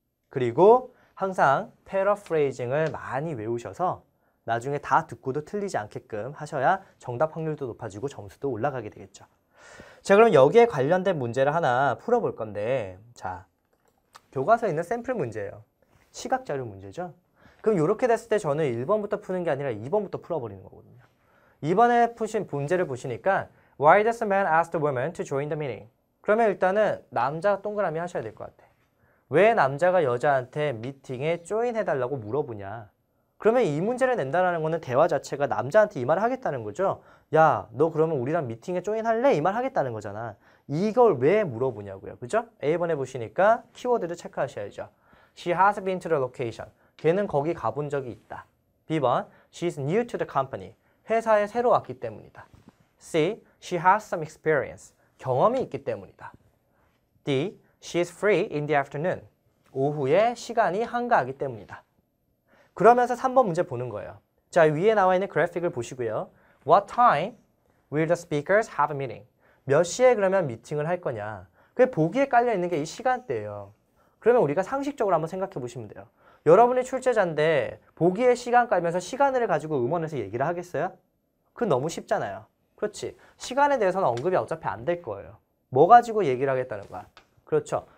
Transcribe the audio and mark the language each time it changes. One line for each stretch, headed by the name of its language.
Korean: 그리고 항상 패러프레이징을 많이 외우셔서 나중에 다 듣고도 틀리지 않게끔 하셔야 정답 확률도 높아지고 점수도 올라가게 되겠죠. 자, 그럼 여기에 관련된 문제를 하나 풀어볼 건데, 자, 교과서에 있는 샘플 문제예요. 시각 자료 문제죠. 그럼 이렇게 됐을 때 저는 1번부터 푸는 게 아니라 2번부터 풀어버리는 거거든요. 이번에 푸신 문제를 보시니까
English: Why does a man ask the woman to join the meeting?
Korean: 그러면 일단은 남자 동그라미 하셔야 될 것 같아. 왜 남자가 여자한테 미팅에 조인 해달라고 물어보냐? 그러면 이 문제를 낸다는 거는 대화 자체가 남자한테 이 말을 하겠다는 거죠. 야, 너 그러면 우리랑 미팅에 조인 할래? 이 말 하겠다는 거잖아. 이걸 왜 물어보냐고요. 그죠? A번에 보시니까 키워드를 체크하셔야죠.
English: She has been to the location.
Korean: 걔는 거기 가본 적이 있다. B번,
English: She's new to the company.
Korean: 회사에 새로 왔기 때문이다.
English: C, She has some experience.
Korean: 경험이 있기 때문이다.
English: D, She is free in the afternoon.
Korean: 오후에 시간이 한가하기 때문이다. 그러면서 3번 문제 보는 거예요. 자, 위에 나와 있는 그래픽을 보시고요.
English: What time will the speakers have a meeting?
Korean: 몇 시에 그러면 미팅을 할 거냐? 그게 보기에 깔려 있는 게 이 시간대예요. 그러면 우리가 상식적으로 한번 생각해 보시면 돼요. 여러분이 출제자인데 보기에 시간 깔면서 시간을 가지고 음원에서 얘기를 하겠어요? 그건 너무 쉽잖아요. 그렇지. 시간에 대해서는 언급이 어차피 안 될 거예요. 뭐 가지고 얘기를 하겠다는 거야? 그렇죠.